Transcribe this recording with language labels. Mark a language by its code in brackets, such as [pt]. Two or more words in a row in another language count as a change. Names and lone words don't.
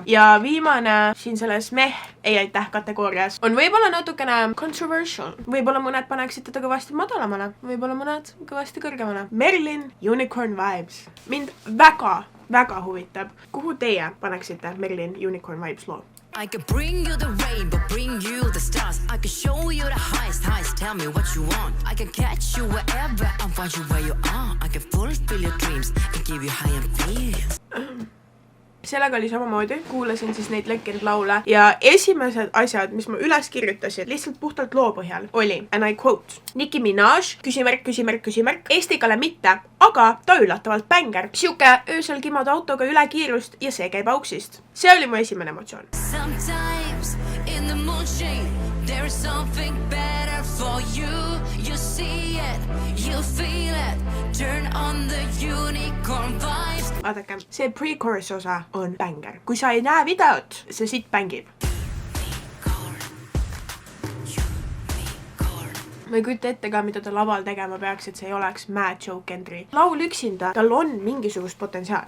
[et] Ja viimane siin selles ei aitäh kategoorias on võib-olla natukene controversial. Võib-olla mõned paneksid teda kõvasti madalamale, võib-olla mõned kõvasti kõrgemale. Merlin Unicorn Vibes. Mind väga huvitab. Kuhu teie paneksite Merlin Unicorn Vibes loo? [en] I can bring you the rainbow, bring you the stars. I can show you the highest, tell me what you want. I can catch you wherever and find you where you are. I can fulfill your dreams and give you high and feels. [et] Sellega oli samamoodi, kuulasin siis neid lekkinud laule ja esimesed asjad, mis ma üles kirjutasin lihtsalt puhtalt loo põhjal, oli, [en] and I quote, Nicki Minaj, [et] küsimärk, Estikale mitte, aga ta üllatavalt bänger. Siuke öösel kimad autoga üle kiirust ja see käib auksist. See oli mu esimene emotsioon. [en] Sometimes in the moonshade there is something better for you. You see it, you feel it. Turn on the unicorn vibes. [et] Vaadake, see pre-chorus osa on bänger. Kui sa ei näe videot, see siit bängib. Ma ei kujuta ette ka, mida ta laval tegema peaks, et see ei oleks Mad Joe Kendry. Laul üksinda, tal on mingisugust potentsiaali.